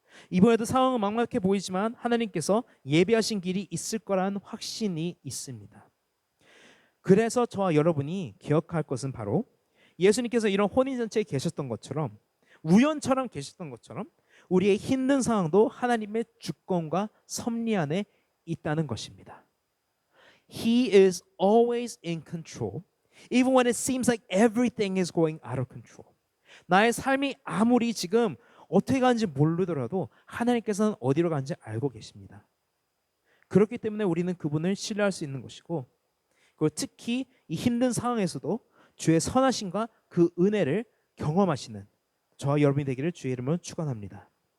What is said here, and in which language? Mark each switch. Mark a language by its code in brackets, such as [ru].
[ko] 이번에도 상황은 막막해 보이지만 하나님께서 예비하신 길이 있을 거라는 확신이 있습니다. 그래서 저와 여러분이 기억할 것은 바로 예수님께서 이런 혼인잔치에 계셨던 것처럼 우연처럼 계셨던 것처럼 우리의 힘든 상황도 하나님의 주권과 섭리 안에 있다는 것입니다. [en] He is always in control, even when it seems like everything is going out of control. [ko] 나의 삶이 아무리 지금 어떻게 가는지 모르더라도 하나님께서는 어디로 가는지 알고 계십니다. 그렇기 때문에 우리는 그분을 신뢰할 수 있는 것이고 그리고 특히 이 힘든 상황에서도 주의 선하심과 그 은혜를 경험하시는 저와 여러분이 되기를 주의 이름으로 축원합니다.